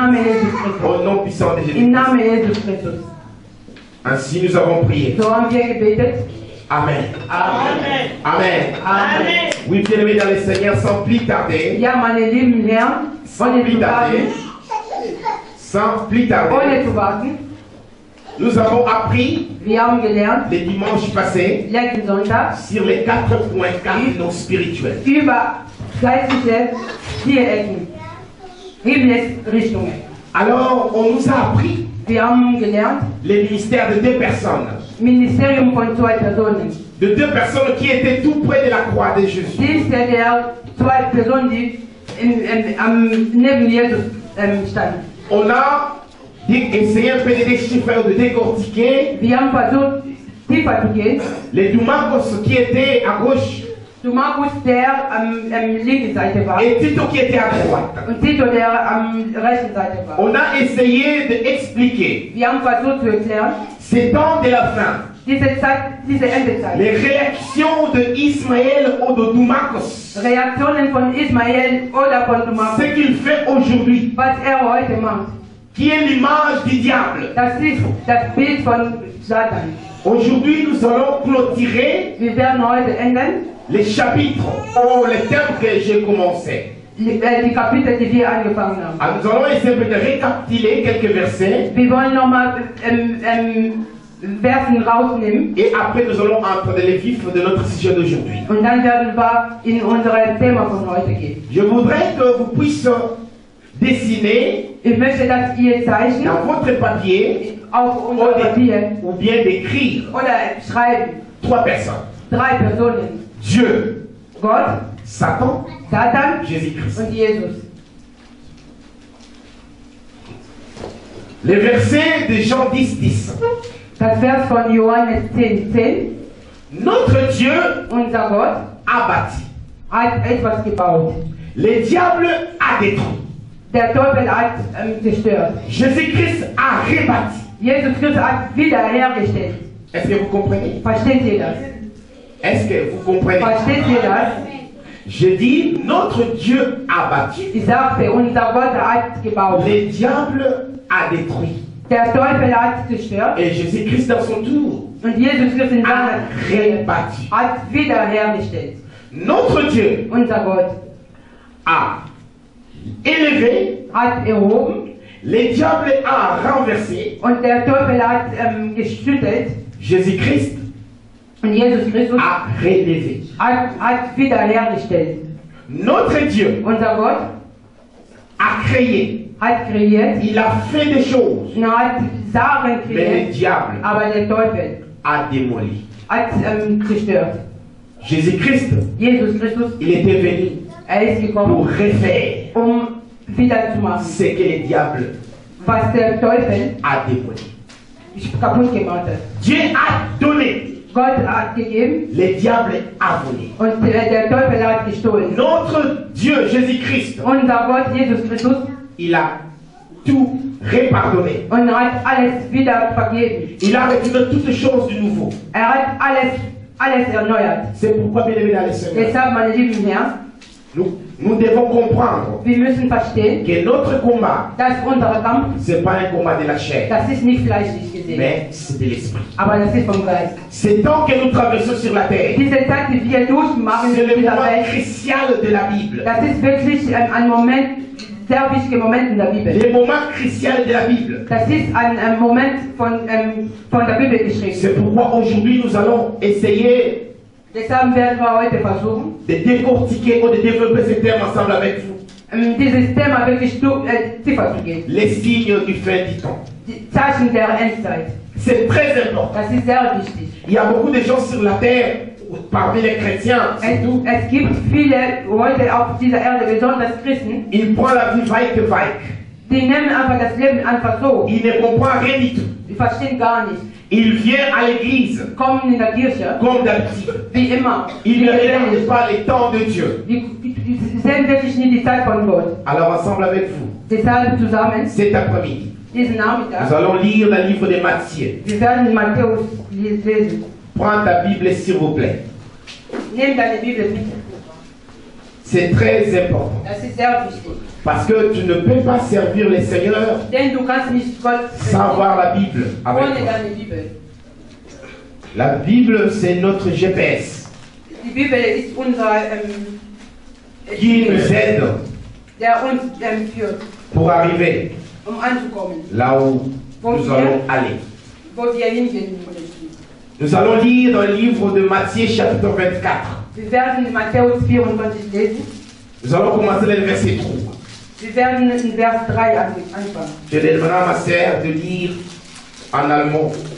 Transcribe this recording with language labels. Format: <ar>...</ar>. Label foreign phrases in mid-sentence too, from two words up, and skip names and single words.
<fr>Au nom puissant de Jésus. Ainsi nous avons prié. Amen. Amen. Amen. Oui, bien-aimés dans le Seigneur, sans plus tarder, Sans plus tarder,</fr> <de>ohne zu warten,</de> <fr>nous avons appris</fr> <de>wir haben gelernt,</de> <fr>les dimanches passés</fr> <de>letzten Sonntag,</de> <fr>sur les 4 points cardinaux spirituels.</fr> <de>über geistliche Vierecken, Himmelsrichtungen.</de> <fr>Alors, on nous a appris</fr> <de>Wir haben gelernt,</de> <fr>les ministères de 2 personnes.</fr> <de>Ministerium von 2 Personen.</de> <fr>De 2 personnes qui étaient tout près de la croix de Jésus.</fr> <de>Dienste der 2 Personen, die neben Jesus standen.</de> <fr>On a essayé un peu de déchiffrer, de décortiquer</fr> <de>Wir haben versucht, tiefer zu gehen.</de> <fr>les Doumakos qui étaient à gauche</fr> <de>Du Markus, der linken Seite war.</de> <fr>et Tito qui était à droite.</fr> <de>Und Tito, der rechten Seite war.</de> <fr>On a essayé d'expliquer</fr> <de>Wir haben versucht zu erklären,</de> <fr>ces temps de la fin,</fr> <de>diese Endezeit.</de> <fr>les réactions de Ismaël ou de Doumakos,</fr> <de>Reaktionen von Ismael oder von</de> <fr>ce</fr> <de>Markus.</de> <fr>qu'il fait aujourd'hui,</fr> <de>Was heute macht.</de> <fr>qui est l'image du diable.</fr> <de>Das ist das Bild von Satan.</de> <fr>Aujourd'hui, nous allons clôturer</fr> <de>Wir werden heute enden.</de> <fr>les chapitres ou les thèmes que j'ai commencé.</fr> <de>Die Kapitel, die wir angefangen haben.</de> <fr>Alors, nous allons essayer de récapituler quelques versets</fr> <de>Wir wollen nochmal Versen rausnehmen</de> <fr>et après nous allons entrer dans les vifs de notre sujet d'aujourd'hui.</fr> <de>und dann werden wir in unser Thema von heute gehen.</de> <fr>Je voudrais que vous puissiez dessiner</fr> <de>Ich möchte, dass ihr zeichnet</de> <fr>dans votre papier</fr> <de>auf unser Papier</de> <fr>ou bien d'écrire</fr> <de>oder schreiben</de> <fr>3 personnes.</fr> <de>3 Personen.</de> <fr>Dieu,</fr> <de>Gott,</de> <fr>Satan,</fr> <de>Satan</de> <fr>Jésus-Christ.</fr> <de>und Jesus.</de> <fr>Les versets de Jean 10:10.</fr> <de>Das Vers von Johannes 10,10.</de> <fr>Notre Dieu</fr> <de>Unser Gott</de> <fr>a bâti.</fr> <de>hat etwas gebaut.</de> <fr>Le diable a détruit.</fr> <de>Der Teufel hat zerstört.</de> <fr>Jésus-Christ a rebâti.</fr> <de>Jesus Christus hat wiederhergestellt.</de> <fr>Est-ce que vous comprenez?</fr> <de>Versteht ihr das?</de> <fr>Est-ce que vous comprenez?</fr> <de>Versteht ihr das?</de> <fr>Je dis, notre Dieu a bâti.</fr> <de>Ich sagte, unser Gott hat gebaut.</de> <fr>Le diable a détruit.</fr> <de>Der Teufel hat zerstört.</de> <fr>Et Jésus-Christ, dans son tour,</fr> <de>Und Jesus Christus in</de> <fr>a</fr> <de>seiner</de> <fr>rebâti.</fr> <de>hat wiederhergestellt.</de> <fr>Notre Dieu</fr> <de>Unser Gott</de> <fr>a élevé,</fr> <de>hat erhoben</de> <fr>le diable a renversé,</fr> <de>und der Teufel hat geschüttelt</de> <fr>Jésus-Christ</fr> <de>und Jesus Christus</de> <fr>a relevé.</fr> <de>hat wiederhergestellt.</de> <fr>Notre Dieu</fr> <de>Unser Gott</de> <fr>a créé,</fr> <de>hat kreiert</de> <fr>il a fait des choses,</fr> <de>und hat Sachen</de> <fr>mais le</fr> <de>kreiert,</de> <fr>diable</fr> <de>aber der Teufel</de> <fr>a démoli.</fr> <de>hat zerstört.</de> <fr>Jésus-Christ,</fr> <de>Jesus Christus,</de> <fr>il était venu</fr> <de>ist</de> <fr>pour</fr> <de>gekommen,</de> <fr>refaire</fr> <de>wieder zu machen,</de> <fr>ce que le diable</fr> <de>was der Teufel</de> <fr>a démoli.</fr> <de>kaputt gemacht hat.</de> <fr>Dieu a donné,</fr> <de>Gott hat gegeben</de> <fr>le diable a volé.</fr> <de>und der Teufel hat gestohlen.</de> <fr>Notre Dieu, Jésus-Christ,</fr> <de>Unser Gott, Jesus Christus,</de> <fr>il a tout repardonné.</fr> <de>und hat alles wieder vergeben.</de> <fr>Il a retiré toutes choses du nouveau.</fr> <de>Hat alles erneuert.</de> <fr>C'est pourquoi, bien aimé dans le Seigneur,</fr> <de>Deshalb, meine lieben Herren,</de> <fr>nous devons comprendre</fr> <de>wir müssen verstehen,</de> <fr>que notre combat,</fr> <de>dass unser Kampf,</de> <fr>ce n'est pas un combat de la chair,</fr> <de>das ist nicht fleischlich gesehen,</de> <fr>mais c'est de l'esprit.</fr> <de>aber das ist vom Geist.</de> <fr>C'est tant que nous traversons sur la terre,</fr> <de>Diese Zeit, die wir durchmachen</de> <fr>c'est</fr> <de>in</de> <fr>le</fr> <de>dieser</de> <fr>moment</fr> <de>Welt,</de> <fr>crucial de la Bible.</fr> <de>das ist wirklich ein Moment, sehr wichtiger Moment in der Bibel.</de> <fr>Le moment crucial de la Bible.</fr> <de>Das ist ein Moment von der Bibel geschrieben.</de> <fr>C'est pourquoi aujourd'hui nous allons essayer</fr> <de>Deshalb werden wir heute versuchen,</de> <fr>de décortiquer ou de développer ce thème ensemble avec vous.</fr> <de>dieses Thema wirklich tiefer zu gehen.</de> <fr>Les signes du fin du temps.</fr> <de>Die Zeichen der Endzeit.</de> <fr>C'est très important.</fr> <de>Das ist sehr wichtig.</de> <fr>Il y a beaucoup de gens sur la terre, parmi les chrétiens, surtout,</fr> <de>Es gibt viele heute auf dieser Erde, besonders Christen,</de> <fr>ils prennent la vie vaille que vaille.</fr> <de>die nehmen einfach das Leben einfach so.</de> <fr>Ils ne comprennent rien du tout.</fr> <de>Die verstehen gar nicht.</de> <fr>Ils viennent à l'église</fr> <de>Kommen in der Kirche,</de> <fr>comme d'habitude.</fr> <de>wie immer.</de> <fr>Ils ne regardent pas les temps de Dieu.</fr> <de>Die sehen wirklich nicht die Zeit von Gott.</de> <fr>Alors ensemble avec vous,</fr> <de>Deshalb zusammen,</de> <fr>cet après-midi,</fr> <de>diesen</de> <fr>nous</fr> <de>Nachmittag,</de> <fr>allons lire le livre de Matthieu.</fr> <de>wir werden Matthäus lesen.</de> <fr>Prends ta Bible s'il vous plaît.</fr> <de>Nimm deine Bibel mit.</de> <fr>C'est très important.</fr> <de>Das ist sehr wichtig.</de> <fr>Parce que tu ne peux pas servir le Seigneur</fr> <de>Denn du kannst nicht Gott</de> <fr>sans avoir la Bible avec</fr> <de>ohne</de> <fr>toi.</fr> <de>deine Bibel.</de> <fr>La Bible, c'est notre GPS</fr> <de>Die Bibel ist unser</de> <fr>qui nous aide</fr> <de>der uns führt.</de> <fr>pour arriver là où nous allons aller. Nous allons lire dans le livre de Matthieu chapitre 24. Nous allons commencer le verset 3. Je demanderai à ma sœur de lire en allemand.</fr>